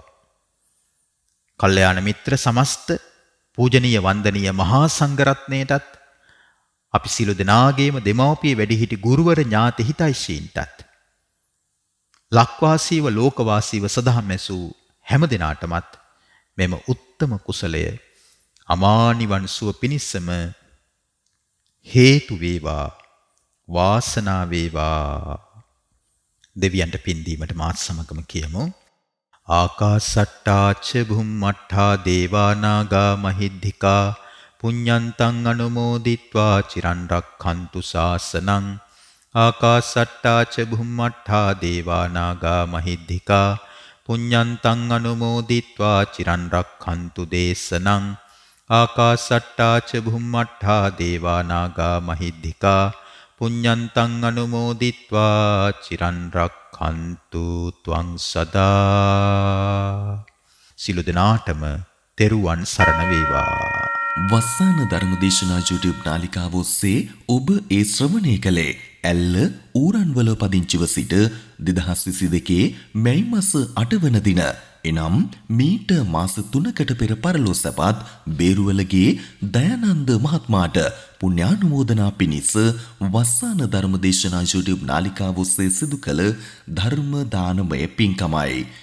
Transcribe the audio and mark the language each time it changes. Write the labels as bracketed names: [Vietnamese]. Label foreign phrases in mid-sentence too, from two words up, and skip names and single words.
[Sinhala] කල්යාණ මිත්‍ර සමස්ත පූජනීය වන්දනීය මහා සංඝරත්නයටත් අපි සියලු දෙනාගේම දෙමව්පිය වැඩිහිටි ගුරුවර ඥාති හිතයිශීන්ටත් ලක්වාසීව ලෝකවාසීව සදහම් ඇසූ හැම දිනාටමත් මෙම උත්තම කුසලය අමා නිවන් සුව පිණිසම හේතු වේවා වාසනාව වේවා. දෙවියන්ට පින් දීමට මාත් සමගම කියමු. [Pali] ආකාසට්ටා ච භුම්මට්ඨා දේවා නාග මහිද්దికා පුඤ්ඤන්තං අනුමෝදිත්වා චිරන් රක්ඛන්තු ශාසනං. ආකාසට්ටා ච භුම්මට්ඨා දේවා නාග මහිද්దికා පුඤ්ඤන්තං අනුමෝදිත්වා චිරන් රක්ඛන්තු දේශනං. ආකාසට්ටා ච භුම්මට්ඨා දේවා නාග මහිද්దికා පුඤ්ඤන්තං අනුමෝදිත්වා චිරන් රක්ඛන්තු ත්වං සදා. [Sinhala] සිළු දිනාටම තෙරුවන් සරණ වේවා. වස්සාන ධර්මදේශනා YouTube නාලිකාව ඔස්සේ ඔබ ඒ ශ්‍රවණය කළේ ඇල්ල ඌරන්වල පදිංචිව සිට 2022 මැයි මාස 8 වන දින එනම් මීට මාස 3කට පෙර පරලෝසපත් බේරුවලගේ දයානන්ද මහත්මයාට පුණ්‍යානුමෝදනා පිණිස වස්සාන ධර්මදේශනා YouTube නාලිකාව ඔස්සේ සිදු කළ ධර්ම දානමය පින්කමයි.